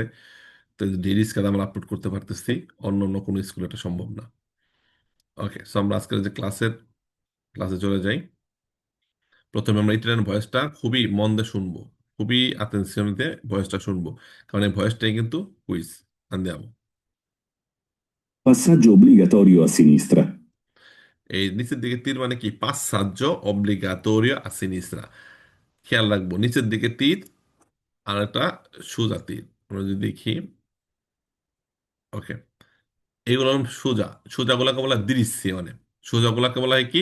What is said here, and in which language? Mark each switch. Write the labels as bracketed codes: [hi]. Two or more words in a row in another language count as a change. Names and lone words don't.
[bn] তো ডেইলি স্কাদা আমরা আপলোড করতে পারতেছি, অন্য অন্য কোনো স্কুলে এটা সম্ভব না। [en] okay, so [bn] আমরা আজকের যে ক্লাসে চলে যাই। প্রথমে আমরা ইটালিয়ান ভয়েসটা খুবই মন দিয়ে শুনবো, খুবই অ্যাটেনশন দিয়ে ভয়েসটা শুনবো, কারণ এই ভয়েসটাই কিন্তু কুইজ। andiamo। [it] Passaggio obbligatorio a sinistra. [bn] এই নিচের দিকে তীর মানে কি? [it] passaggio obbligatorio a sinistra. [bn] খেয়াল রাখবো, নিচের দিকে তীর আর একটা সোজা তীর। আমরা যদি দেখি, ওকে, এগুলো হলো সোজা। সোজাগুলাকে বলা হয় দিরিসিয়নে। সোজাগুলাকে বলা হয় কি?